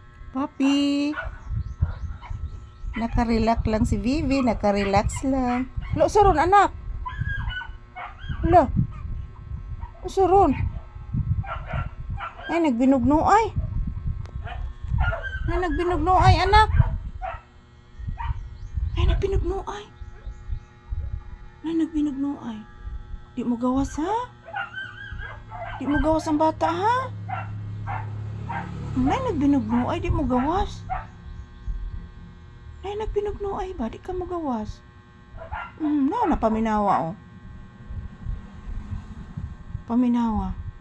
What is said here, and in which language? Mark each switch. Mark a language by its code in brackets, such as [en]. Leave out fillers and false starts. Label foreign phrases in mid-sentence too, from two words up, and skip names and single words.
[ceb] Papi, nakarelax lang si Vivi, nakarelax lang. Lo, saron anak. Lo, saron. Ay, nagbinugno ay. Ay, nagbinugno ay, anak. Ay, nagbinugno ay. Ay, nagbinugno ay. Di mo gawas, ha? Di mo gawas ang bata, ha? Ay, nagbinugno ay, di mo gawas. Ay, nagbinugno ay ba? Di ka mo gawas. Napaminawa, oh. Paminawa.